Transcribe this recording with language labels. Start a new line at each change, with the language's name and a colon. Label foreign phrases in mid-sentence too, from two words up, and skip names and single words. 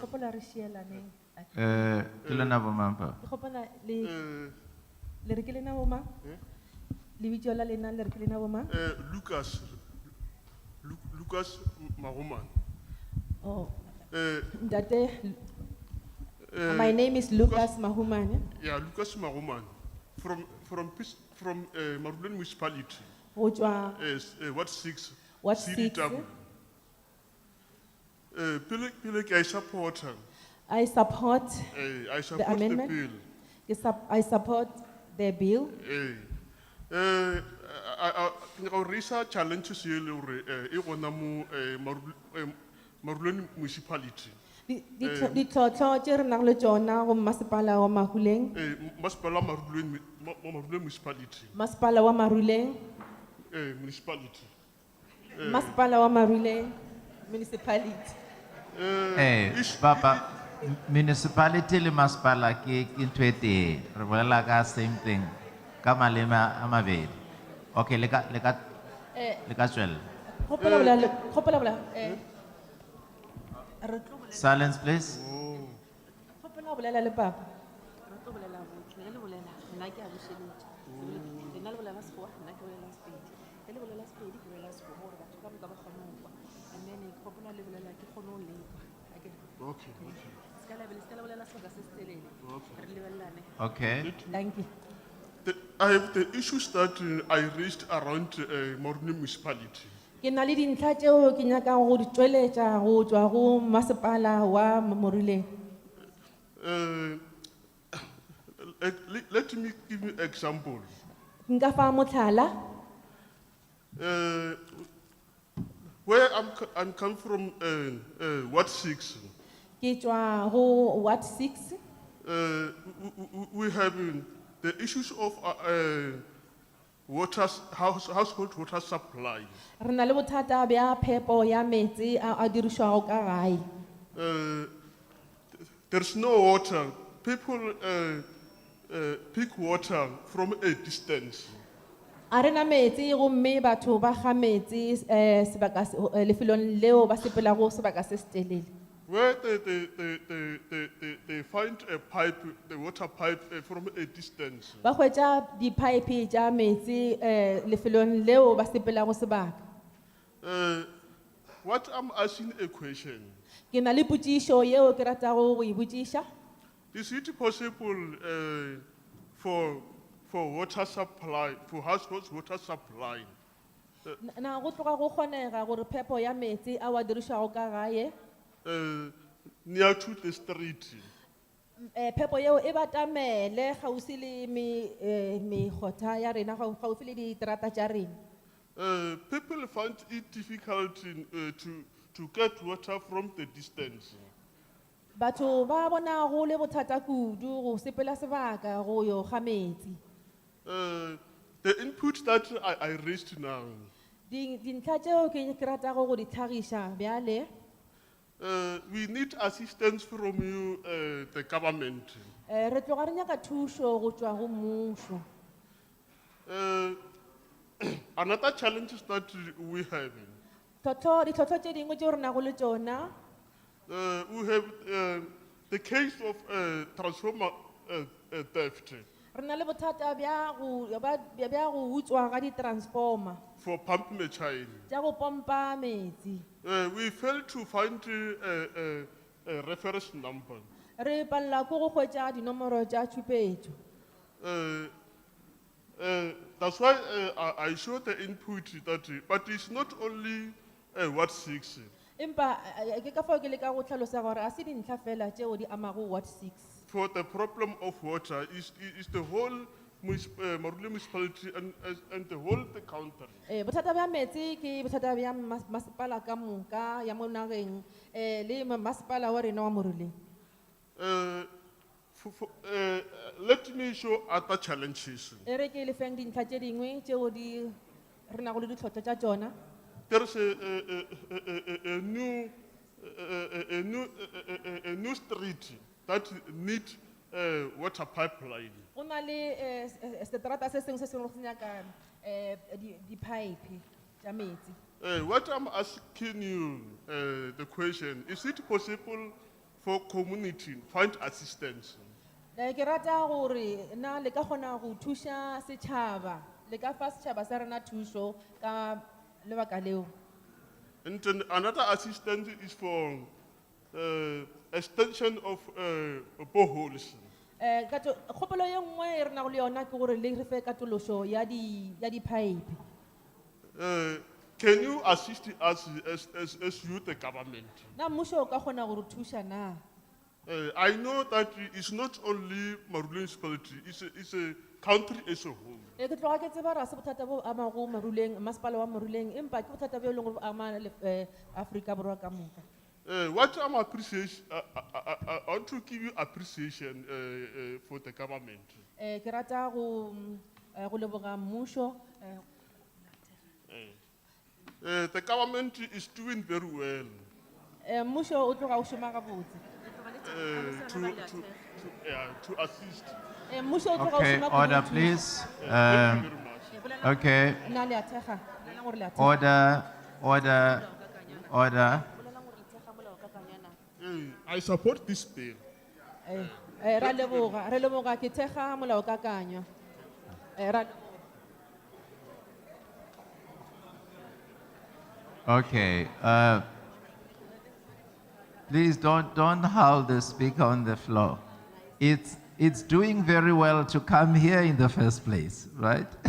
Northern Sotho: Kgopola re šielane. Ke lena bo mang pa? Ke kgopola le re ke lena bo mang? Lebitso la lena le re ke lena bo mang? Lucas Magomane. Oh, Eh, Ntate,
English: my name is Lucas Mahumane. Yeah, Lucas Magomane from Marulweni municipality.
Northern Sotho: Go tšwa
English: What 6? Ward
Northern Sotho: CDW. Pele ke a e supporta.
English: I support I the support the amendment. bill. I support the bill. I raise challenges here
Northern Sotho: e gona mo
English: Marulweni municipality.
Northern Sotho: Ditlhotlho tše re nang le tšona go masepala wa Mahuleng, Masepala Marulweni municipality. masepala wa Maruleng,
English: Municipality.
Northern Sotho: masepala wa Maruleng, municipality. Papa, municipality le masepala ke ntho e tee. Re bolela ka
English: same thing.
Northern Sotho: Ka maleme a mabedi. Okay, le ka tswela. Kgopola bola,
English: Silence, please.
Northern Sotho: kgopola bolela le papa. Re tlo bolela botlhe, re le bolela, nna ke a bušeletša. Lena le bolela Sekgowa, nna ke bolela Sepedi. Ge le bolela Sepedi, ke bolela Sekgowa, gore batho ka moka ba kgone go kwa.
English: And then
Northern Sotho: kgopola le bolela, ke kgone go lekwa.
English: Okay.
Northern Sotho: Ska la bolela sebaka se se telele. Re lebelelane.
English: Okay. Thank you. I have the issues that I raised around Marulweni municipality.
Northern Sotho: Ke na le dintlha tšeo ke nyakang go di tšweletša go tšwa go masepala wa Moruleng.
English: Let me give you example.
Northern Sotho: Nka fa motlhala.
English: Where I'm come from, Ward 6.
Northern Sotho: Ke tšwa go Ward 6.
English: We have the issues of household water supply.
Northern Sotho: Re na le bothata bja phepo ya metsi a dirišwago ka gae.
English: There's no water. People pick water from a distance.
Northern Sotho: A re na metsi gomme batho ba ga metsi lefelong leo ba sepelago sebaka se se telele.
English: Where they find a pipe, the water pipe from a distance.
Northern Sotho: Ba hwetša di-pipe tša metsi lefelong leo ba sepelago sebaka.
English: What I'm asking a question.
Northern Sotho: Ke na le potšišo yeo ke ratago go e botšiša.
English: Is it possible for water supply, for households water supply?
Northern Sotho: Na go tloga go kgonega gore phepo ya metsi a wa dirišwago ka gae.
English: Near to the street.
Northern Sotho: Phepo yeo e batamele gaufi le megotha ya rena gaufi le diterata tša rena.
English: People find it difficult to get water from the distance.
Northern Sotho: Batho ba bona go le bothata kudu go sepela sebaka go yo ga metsi.
English: The input that I raised now.
Northern Sotho: Dintlha tšeo ke ratago go di tlhagiša bjale.
English: We need assistance from you, the government.
Northern Sotho: Re tloga re nyaka thušo go tšwa go mmušo.
English: Another challenge is that we have.
Northern Sotho: Ditlhotlho tše dingwe tšeo re nago le tšona.
English: We have the case of transformer theft.
Northern Sotho: Re na le bothata bja go utswa ga di-transformer
English: For pump machine.
Northern Sotho: tša go pompa metsi.
English: We failed to find a reference number.
Northern Sotho: Re palela ke go hwetša dinomoro tša tšhupetšo.
English: That's why I showed the input that, but it's not only Ward 6.
Northern Sotho: Empa ke ka fao ke leka go tlhalosa gore a se dintlha fela tšeo di amago Ward 6.
English: For the problem of water is the whole Marule municipality and the whole the country.
Northern Sotho: Bothata bja metsi ke bothata bja masepala ka moka ya mo nageng le masepala wa rena wa Moruleng.
English: Let me show other challenges.
Northern Sotho: E re ke le feng dintlha tše dingwe tšeo di re nago le ditlhotlho tša tšona.
English: There's a new street that need water pipeline.
Northern Sotho: Go na le seterata se sengwe se sengwe se nyaka di-pipe tša metsi.
English: What I'm asking you, the question, is it possible for community find assistance?
Northern Sotho: Ke rata gore na le ka kgona go thuša setšhaba, le ka fa setšhaba sa rena thušo ka lebaka leo.
English: And then another assistance is for extension of boreholes.
Northern Sotho: Kgopolo ye nngwe e re nago le yona ke gore le re fe katološo ya di-pipe.
English: Can you assist us as you, the government?
Northern Sotho: Na mmušo o ka kgona gore thuša na?
English: I know that it's not only Marule municipality, it's a country as a whole.
Northern Sotho: Ke tloga ke tseba ra se bothata bo amago Maruleng, masepala wa Maruleng, empa ke bothata bo e leng gore bo ama Afrika Borwa ka moka.
English: What I'm appreciation, I want to give you appreciation for the government.
Northern Sotho: Ke rata go leboga mmušo.
English: The government is doing very well.
Northern Sotho: Mmušo o tloga o šoma gabotse.
English: To assist. Okay, order please. Okay. Order. I support this bill.
Northern Sotho: Ra leboga ke thekga molaokakanywa.
English: Okay. Please don't howl the speaker on the floor. It's doing very well to come here in the first place, right?